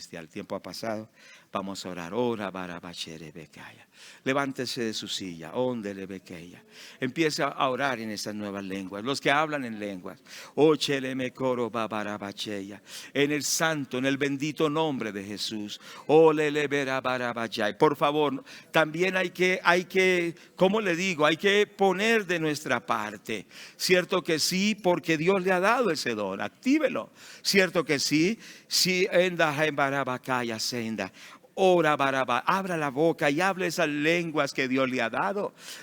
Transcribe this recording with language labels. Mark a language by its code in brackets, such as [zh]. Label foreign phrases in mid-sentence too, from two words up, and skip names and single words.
[es] El tiempo ha pasado. Vamos a orar. Ora para bachere bekaya. Levántese de su silla. Ondele bekaya. Empieza a orar en esas nuevas lenguas. Los que hablan en lenguas. Ochele mekoro babara bacheya. En el santo, en el bendito nombre de Jesús. Olele berabara bachai. Por favor, también hay que, ¿cómo le digo? Hay que poner de nuestra parte. Cierto que sí, porque Dios le ha dado ese don. Actívelo. Cierto que sí. Si enda en barabacaya senda. Ora baraba, abra la boca y hable esas lenguas que Dios le ha dado.